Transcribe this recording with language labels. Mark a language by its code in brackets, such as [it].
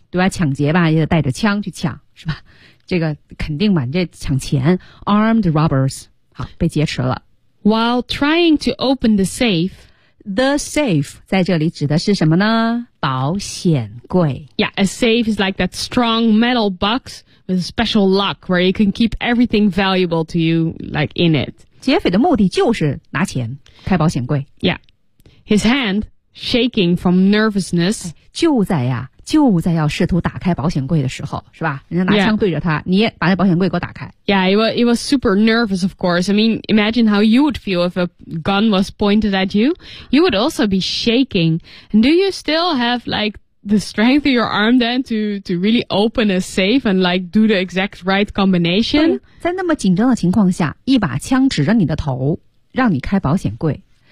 [zh] 对吧抢劫吧也得带着枪去抢是吧这个肯定吧这抢钱 [en] Armed robbers [zh] 好被劫持了 [en] While trying to open the safe The safe [zh] 在这里指的是什么呢？保险柜。 [en] Yeah, a safe is like that strong metal box with a special lock where you can keep everything valuable to you, like in it. [zh] 劫匪的目的就是拿钱，开保险柜。 [en] Yeah, his hand shaking from nervousness. [zh] 就在要试图打开保险柜的时候，是吧？人家拿枪对着他， [en] yeah. [zh] 你把那保险柜给我打开。 [en] Yeah, it was super nervous, of course. I mean, imagine how you would feel if a gun was pointed at you. You would also be shaking. And do you still have, like, the strength of your arm then to really open a safe and, like, do the exact right combination? [zh] 在那么紧张的情况下，一把枪指着你的头，让你开保险柜。